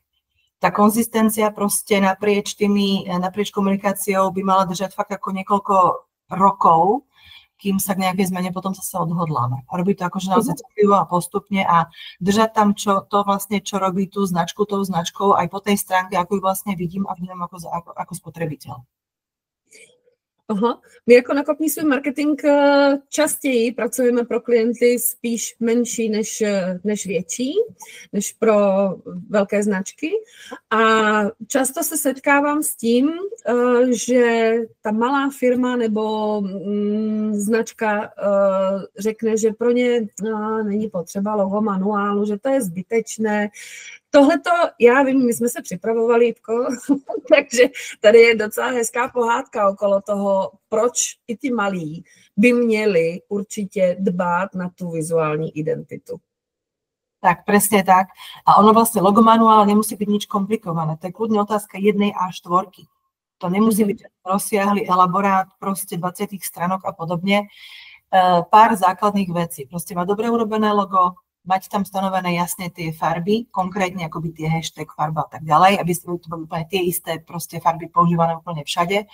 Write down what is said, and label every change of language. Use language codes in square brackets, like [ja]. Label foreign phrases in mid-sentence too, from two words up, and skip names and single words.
[sk] Tá konzistencia proste naprieč komunikáciou by mala držať fakt ako niekoľko rokov kým sa k nejakej zmene potom zase odhodláme. A robiť to akože naozaj citlivo a postupne a držať tam čo robí tú značku tou značkou aj po tej stránke, ako ju vlastne vidím a vnímam ako spotrebiteľ. Aha. [cs] My jako nakopní svůj marketing častěji pracujeme pro klienty spíš menší než větší, než pro velké značky. A často se setkávám s tím, že ta malá firma nebo značka řekne, že pro ně není potřeba logo manuálu, že to je zbytečné. Tohleto, já vím, my jsme se připravovali, Jitko, takže tady je docela hezká pohádka okolo toho, proč i ty malí by měli určitě dbát na tu vizuální identitu. [sk] Tak, presne tak. A ono vlastne logo manuál nemusí byť nič komplikované. To je kľudne otázka 1 A4. To nemusí byť rozsiahly elaborát, proste 20 stranok a podobne. Pár základných vecí. Proste má dobre urobené logo, mať tam stanovené jasne tie farby, konkrétne akoby tie hashtag, farba a tak ďalej, aby to boli úplne tie isté proste farby používané úplne všade.